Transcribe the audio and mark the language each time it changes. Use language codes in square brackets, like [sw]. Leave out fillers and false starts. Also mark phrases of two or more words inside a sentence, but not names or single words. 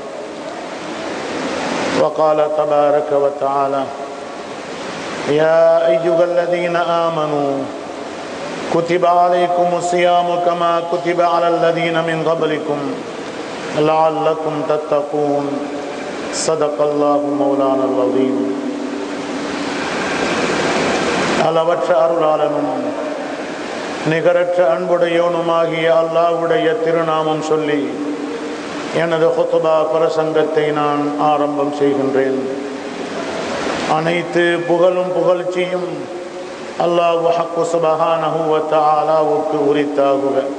[ar] وقال تبارك وتعالى يا أيها الذين آمنوا كتب عليكم الصيام كما كتب على الذين من قبلكم لعلكم تتقون صدق الله مولانا العظيم [ta] அளவற்ற அருளாளனும் நிகரற்ற அன்புடையவனுமாகிய அல்லாஹ்வுடைய திருநாமம் சொல்லி எனது ஹுத்பா பிரசங்கத்தை நான் ஆரம்பம் செய்கின்றேன். அனைத்து புகழும் புகழ்ச்சியும் அல்லாஹ் ஹக்கு [ar] سبحانه وتعالى [ta] உரித்தாகுக.